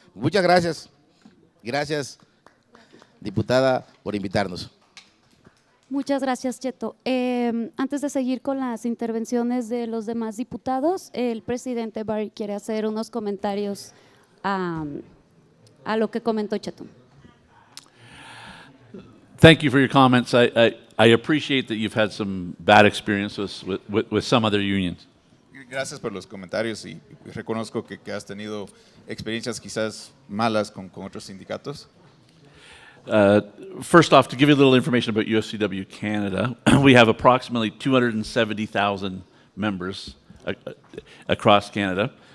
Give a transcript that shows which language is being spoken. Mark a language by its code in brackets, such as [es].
[es] Muchas gracias, diputada, por invitarnos. Muchas gracias, Cheto. Antes de seguir con las intervenciones de los demás diputados, el presidente Barry quiere hacer unos comentarios a lo que comentó Cheto. [en] Thank you for your comments. I appreciate that you've had some bad experiences with some other unions. [es] Gracias por los comentarios y reconozco que has tenido experiencias quizás malas con otros sindicatos. [en] First off, to give you a little information about UFCW Canada, we have approximately 270,000 members across Canada.